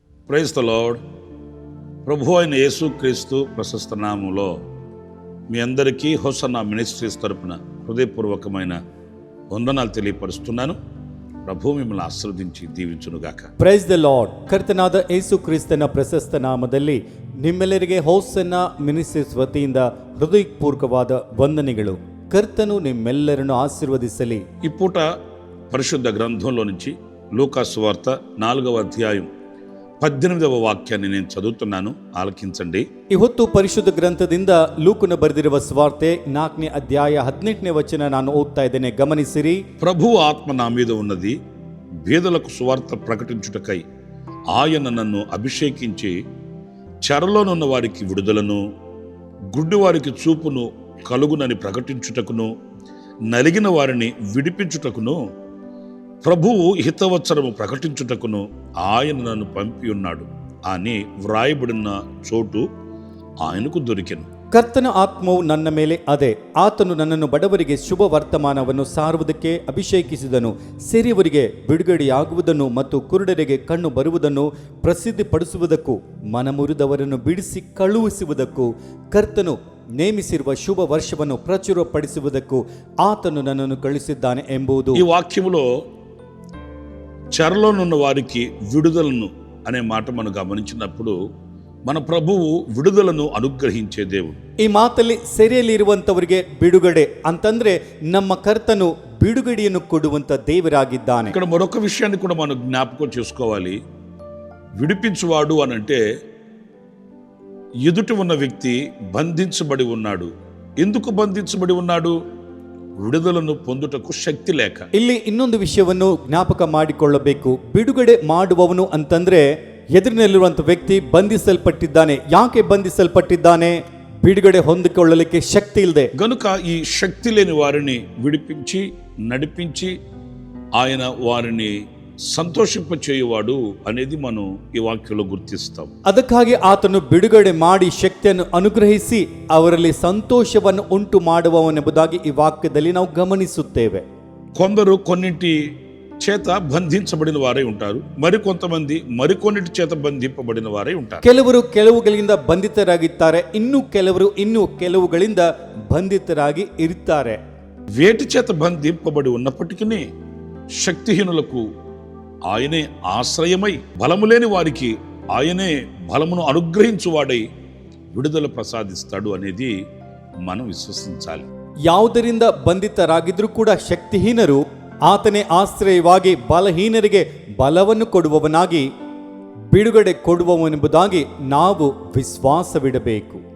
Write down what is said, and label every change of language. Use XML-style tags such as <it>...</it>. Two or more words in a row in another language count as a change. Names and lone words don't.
<en>Praise the Lord.</en> <te>ప్రభు అయిన యేసుక్రీస్తు ప్రశస్త నామములో మీ అందరికీ హోసన్నా మినిస్ట్రీస్ తరపున హృదయపూర్వకమైన వందనాలు తెలియపరుస్తున్నాను. ప్రభు మిమ్మల్ని ಆಶೀರ್ವದಿಸಿ దీవించునుగాక.</te> <en>Praise the Lord.</en> <kn>ಕರ್ತನಾದ ಯೇಸು ಕ್ರಿಸ್ತನ ಪ್ರಶಸ್ತ ನಾಮದಲ್ಲಿ ನಿಮ್ಮೆಲ್ಲರಿಗೆ ಹೋಸನ್ನ ಮಿನಿಸ್ಟ್ರೀಸ್ ವತಿಯಿಂದ ಹೃದಯಪೂರ್ವಕವಾದ ವಂದನೆಗಳು. ಕರ್ತನು ನಿಮ್ಮೆಲ್ಲರನ್ನು ಆಶೀರ್ವದಿಸಲಿ.</kn> <te>ఈ పూట పరిశుద్ధ గ్రంథంలో నుంచి లూకా సువార్త 4వ అధ్యాయం 18వ వాక్యాన్ని నేను చదువుతున్నాను, ఆలకించండి.</te> <kn>ಈ ಹೊತ್ತು ಪರಿಶುದ್ಧ ಗ್ರಂಥದಿಂದ ಲೂಕನ ಬರೆದಿರುವ ಸುವಾರ್ತೆ 4ನೇ ಅಧ್ಯಾಯ 18ನೇ ವಚನ ನಾನು ಓದ್ತಾ ಇದ್ದೇನೆ, ಗಮನಿಸಿರಿ.</kn> <te>ప్రభు ఆత్మ నా మీద ఉన్నది, బీదలకు సువార్త ప్రకటించుటకై ఆయన నన్ను అభిషేకించి చెరలోనున్న వారికి విడుదలను, గుడ్డి వారికి చూపును కలుగునని ప్రకటించుటకును, నలిగిన వారిని విడిపించుటకును, ప్రభువు హితవత్సరము ప్రకటించుటకును ఆయన నన్ను పంపి ఉన్నాడు అని వ్రాయబడిన చోటు ఆయనకు దొరికెను.</te> <kn>ಕರ್ತನ ಆತ್ಮವು ನನ್ನ ಮೇಲೆ ಅದೇ, ಆತನು ನನ್ನನ್ನು ಬಡವರಿಗೆ ಶುಭ ವರ್ತಮಾನವನ್ನು ಸಾರುವುದಕ್ಕೆ ಅಭಿಷೇಕಿಸಿದನು, ಸೆರೆಯವರಿಗೆ ಬಿಡುಗಡೆಯಾಗುವುದನ್ನು ಮತ್ತು ಕುರುಡರಿಗೆ ಕಣ್ಣು ಬರುವುದನ್ನು ಪ್ರಸಿದ್ಧಿಪಡಿಸುವುದಕ್ಕೂ, ಮನಮುರಿದವರನ್ನು ಬಿಡಿಸಿ ಕಳುಹಿಸುವುದಕ್ಕೂ, ಕರ್ತನು ನೇಮಿಸಿರುವ ಶುಭ ವರ್ಷವನ್ನು ಪ್ರಚುರಪಡಿಸುವುದಕ್ಕೂ ಆತನು ನನ್ನನ್ನು ಕಳುಹಿಸಿದ್ದಾನೆ ಎಂಬುದು.</kn> <te>ఈ వాక్యములో చెరలోనున్న వారికి విడుదలను అనే మాట మనం గమనించినప్పుడు మన ప్రభువు విడుదలను అనుగ్రహించే దేవుడు.</te> <kn>ಈ ಮಾತಲ್ಲಿ ಸೆರೆಯಲ್ಲಿರುವಂತವರಿಗೆ ಬಿಡುಗಡೆ ಅಂತಂದ್ರೆ ನಮ್ಮ ಕರ್ತನು ಬಿಡುಗಡೆಯನ್ನು ಕೊಡುವಂತ ದೇವರಾಗಿದ್ದಾನೆ.</kn> <te>ఇక్కడ మరొక విషయాన్ని కూడా మనం జ్ఞాపకం చేసుకోవాలి. విడిపించువాడు అని అంటే ఎదుటి ఉన్న వ్యక్తి బంధించబడి ఉన్నాడు. ఎందుకు బంధించబడి ఉన్నాడు? విడుదలను పొందుటకు శక్తి లేక.</te> <kn>ಇಲ್ಲಿ ಇನ್ನೊಂದು ವಿಷಯವನ್ನು ಜ್ಞಾಪಕ ಮಾಡಿಕೊಳ್ಳಬೇಕು. ಬಿಡುಗಡೆ ಮಾಡುವವನು ಅಂತಂದ್ರೆ ಎದುರಿನಲ್ಲಿರುವಂತ ವ್ಯಕ್ತಿ ಬಂಧಿಸಲ್ಪಟ್ಟಿದ್ದಾನೆ. ಯಾಕೆ ಬಂಧಿಸಲ್ಪಟ್ಟಿದ್ದಾನೆ? ಬಿಡುಗಡೆ ಹೊಂದಿಕೊಳ್ಳಲಿಕ್ಕೆ ಶಕ್ತಿ ಇಲ್ಲದೆ. ಗನುಕ ಈ ಶಕ್ತಿ</kn> <te>లేని వారిని విడిపించి నడిపించి ఆయన వారిని సంతోషింపజేయువాడు అనేది మనం ಈ ವಾಕ್ಯలో ಗುರುತಿಸ್ತಾం.</te> <kn>ಅದಕ್ಕಾಗಿ ಆತನು ಬಿಡುಗಡೆ ಮಾಡಿ ಶಕ್ತಿಯನ್ನು ಅನುಗ್ರಹಿಸಿ ಅವರಲ್ಲಿ ಸಂತೋಷವನ್ನು ಉಂಟು ಮಾಡುವವನೆಂಬುದಾಗಿ ಈ ವಾಕ್ಯದಲ್ಲಿ ನಾವು ಗಮನಿಸುತ್ತೇವೆ.</kn> <te>కొందరు కొన్నింటి చేత బంధించబడిన వారై ఉంటారు, మరికొంతమంది మరికొన్నిటి చేత బంధింపబడిన వారై ఉంటారు.</te> <kn>ಕೆಲವರು ಕೆಲವುಗಳಿಂದ ಬಂಧಿತರಾಗಿದ್ದಾರೆ, ಇನ್ನು ಕೆಲವರು ಇನ್ನು ಕೆಲವುಗಳಿಂದ ಬಂಧಿತರಾಗಿ ಇರುತ್ತಾರೆ.</kn> <te>వేటి చేత బంధింపబడి ఉన్నప్పటికీ శక్తిహీనులకు ఆయనే ఆశ్రయమై, బలము లేని వారికి ఆయనే బలమును అనుగ్రహించువాడై విడుదల ప్రసాదిస్తాడు అనేది మనం విశ్వసించాలి.</te> <kn>ಯಾವುದರಿಂದ ಬಂಧಿತರಾಗಿದ್ರೂ ಕೂಡ ಶಕ್ತಿಹೀನರು ಆತನೇ ಆಶ್ರಯವಾಗಿ ಬಲಹೀನರಿಗೆ ಬಲವನ್ನು ಕೊಡುವವನಾಗಿ ಬಿಡುಗಡೆ ಕೊಡುವವನೆಂಬುದಾಗಿ ನಾವು ವಿಶ್ವಾಸವಿಡಬೇಕು.</kn>